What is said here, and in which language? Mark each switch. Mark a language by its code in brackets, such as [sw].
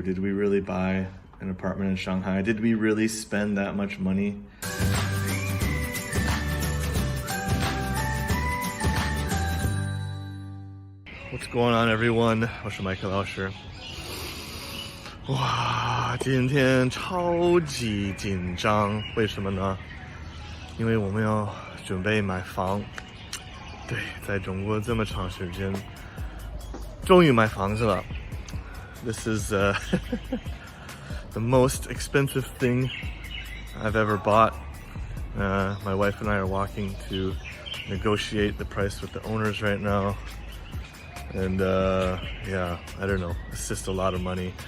[en] Did we really buy an apartment in Shanghai? Did we really spend that much money? What's going on, everyone? [zh] 我是麦克老师。哇，今天超级紧张，为什么呢？因为我们要准备买房。对，在中国这么长时间，终于买房子了。 [en] This is the most expensive thing I've ever bought. My wife and I are walking to negotiate the price with the owners right now. And yeah, I don't know. It's just a lot of money.